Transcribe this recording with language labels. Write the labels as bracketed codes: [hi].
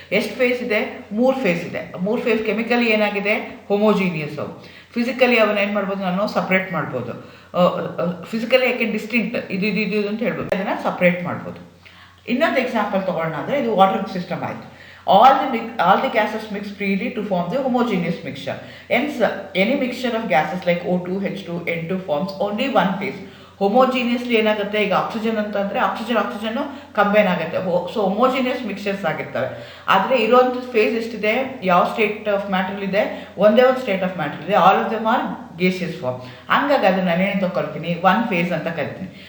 [kn] ಎಷ್ಟು ಫೇಸ್ ಇದೆ, 3 ಫೇಸ್ ಇದೆ. 3 ಫೇಸ್ ಕೆಮಿಕಲಿ ಏನಾಗಿದೆ, ಹೋಮೋಜಿನಿಯಸ್. ಫಿಸಿಕಲಿ ಅವನ್ನ ಏನು ಮಾಡ್ಬೋದು, ನಾನು ಸಪ್ರೇಟ್ ಮಾಡ್ಬೋದು. ಫಿಸಿಕಲಿ ಯಾಕೆ ಡಿಸ್ಟಿಂಕ್ಟ್, ಇದು ಅಂತ ಹೇಳ್ಬೋದು, ಅದನ್ನು ಸಪ್ರೇಟ್ ಮಾಡ್ಬೋದು. ಇನ್ನೊಂದು ಎಕ್ಸಾಂಪಲ್ ತೊಗೊಳ್ಳೋಣ ಅಂದರೆ, ಇದು ವಾಟರ್ ಸಿಸ್ಟಮ್ ಆಯಿತು. [en] All the gases mix freely to form the homogeneous mixture. Hence, any mixture of gases like O2, H2, N2 forms only one phase. [kn] ಹೋಮೋಜಿನಿಯಸ್ಲಿ ಏನಾಗುತ್ತೆ, ಈಗ ಆಕ್ಸಿಜನ್ ಅಂತಂದರೆ ಆಕ್ಸಿಜನ್ನು ಕಂಬೈನ್ ಆಗುತ್ತೆ. ಸೊ ಹೋಮೋಜಿನಿಯಸ್ ಮಿಕ್ಸ್ಚರ್ಸ್ ಆಗಿರ್ತವೆ. ಆದರೆ ಇರೋವಂಥ ಫೇಸ್ ಎಷ್ಟಿದೆ, ಯಾವ ಸ್ಟೇಟ್ ಆಫ್ ಮ್ಯಾಟ್ರಲ್ಲಿದೆ, ಒಂದೇ ಒಂದು ಸ್ಟೇಟ್ ಆಫ್ ಮ್ಯಾಟ್ರ್ ಇದೆ. [en] All of them are gaseous form. [kn] ಹಂಗಾಗಿ ಅದನ್ನು ನಾನೇನು ತಗೊಳ್ತೀನಿ, 1 ಫೇಸ್ ಅಂತ ಕರಿತೀನಿ.